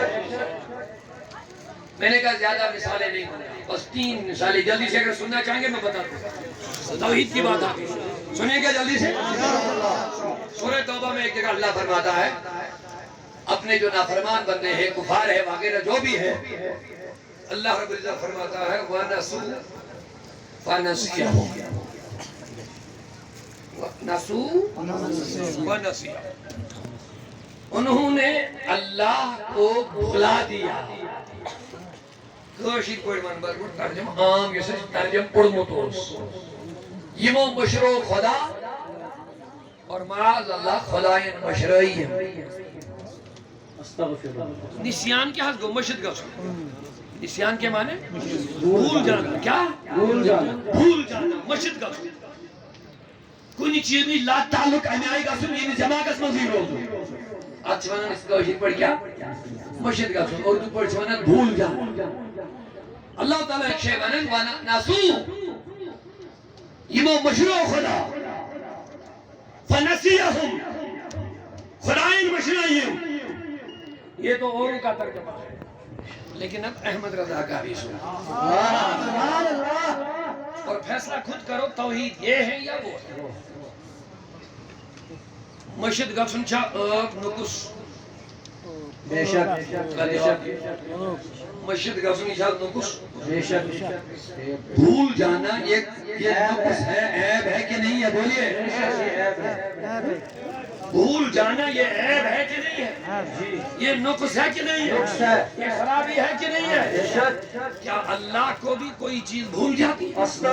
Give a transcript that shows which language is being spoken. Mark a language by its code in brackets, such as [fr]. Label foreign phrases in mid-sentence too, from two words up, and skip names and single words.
[ur] میں نے کہا زیادہ مثالیں نہیں، بس 3 مثالیں جلدی سے اگر سننا چاہیں گے میں بتا دوں۔ توحید کی بات آگئی سنیں گے جلدی سے۔ سورہ توبہ میں ایک جگہ اللہ فرماتا ہے اپنے جو نافرمان بندے ہیں، کفار ہے وغیرہ جو بھی ہے، اللہ رب العزت فرماتا ہے [ar] وَنَسُوا فَنَسِيَهُمْ وَنَسُوا [ur] انہوں نے اللہ کو بھلا دیا۔ [ks] کٲشِر پٲٹھۍ وَنہٕ بہٕ گۄڈٕ ترجمہ عام یُس اَسہِ ترجمہ پوٚرمُت اوس، یِمو مٔشرو خدا اور معاذ اللہ خدایَن مٔشرٲیِم۔ نسیان کیا گو مشد گژھُن، [ur] نسیان کے معنی بھول جانا، [ks] کیا [ur] بھول جانا [ks] مشد گژھُن، کُنہِ چیٖزٕچ لا تعلق اَمہِ آیہِ گژھُن ییٚمِس دٮ۪ماغس منٛزٕے روزُن، اَتھ چھِ وَنان أسۍ کٲشِرۍ پٲٹھۍ کیٛاہ مشد گژھُن، اُردو پٲٹھۍ چھِ وَنان بھول جانا۔ اللہ تعالیٰ چھِ وَنان وَنَسُوا یِمو مٔشرو خدا فَنَسِیَهُمْ خدایَن مٔشرٲیِم۔ [ur] یہ تو اوروں کا ترجمہ ہے، لیکن اب احمد رضا کا بھی سنا اور فیصلہ خود کرو توحید یہ ہے یا وہ ہے۔ [ks] مشد گژھُن چھا ٲب نُکُس، [ur] بے شک [ks] مشد گژھُن چھا نُکُس، [ur] بھول جانا یہ نقص ہے، عیب ہے کہ نہیں ہے؟ بولیے بھول جانا یہ عیب ہے کہ نہیں ہے؟ یہ نقص ہے کہ نہیں ہے؟ یہ خرابی ہے کہ نہیں ہے؟ کیا اللہ کو بھی کوئی چیز بھول جاتی ہے؟